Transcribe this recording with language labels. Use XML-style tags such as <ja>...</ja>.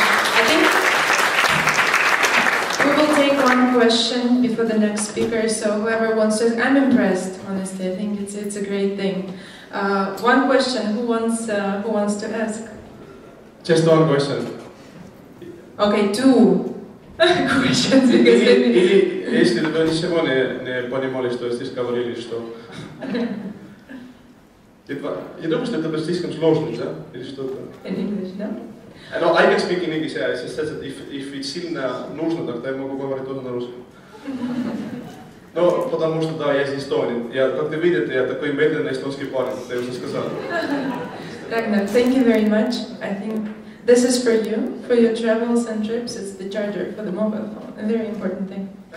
<en>I think we will take one question before the next speaker, so whoever wants to, I'm impressed, honestly, I think it's a great thing. One question, who wants to ask? Just one question. Okay, 2 questions, because</en> <ru>Или если до ничего не понимали, что здесь говорили, что... Я думаю, что это слишком сложно, да? Или что-то?</ru> <en>In English, no? No, I can speak in English, yeah. It's just that if it's</en> <ru>сильно нужно, тогда я могу говорить тоже на русском. Но потому что, да, я из Эстонии. Как вы видите, я такой медленный эстонский парень, я уже сказал.</ru> <en>Ragnar, thank you very much. I think this is for you, for your travels and trips. It's the charger for the mobile phone, a very important thing.</en>